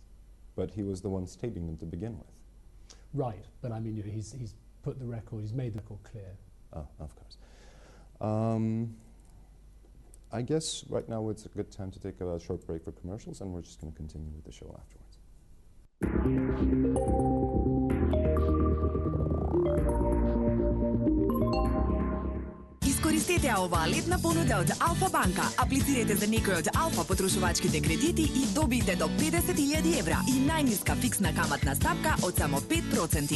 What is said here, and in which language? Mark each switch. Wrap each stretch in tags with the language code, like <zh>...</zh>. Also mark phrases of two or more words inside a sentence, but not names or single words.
<en>But he was the one stating them to begin with. Right, but I mean, you know, he's put the record, he's made the record clear. Oh, of course. I guess right now it's a good time to take a short break for commercials, and we're just going to continue with the show afterwards.</en> <mk>Искористете оваа летна понуда од Алфа банка. Аплицирайте за некој од Алфа потрошувачките кредити и добиете до 50.000 евра и најниска фиксна каматна ставка од само 5%.</mk>